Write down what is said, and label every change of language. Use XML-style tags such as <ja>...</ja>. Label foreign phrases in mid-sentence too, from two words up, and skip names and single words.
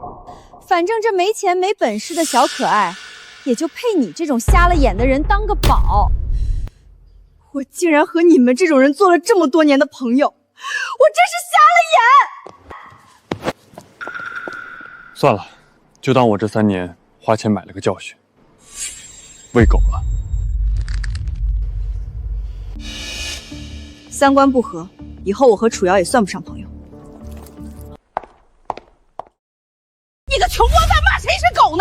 <zh>反正這沒錢沒本事的小可愛，也就配你這種瞎了眼的人當個寶。我竟然和你們這種人做了這麼多年的朋友，我真是瞎了眼。算了，就當我這3年花錢買了個教訓，餵狗了。三觀不合，以後我和楚瑤也算不上朋友。你個窮光蛋，罵誰是狗呢？</zh>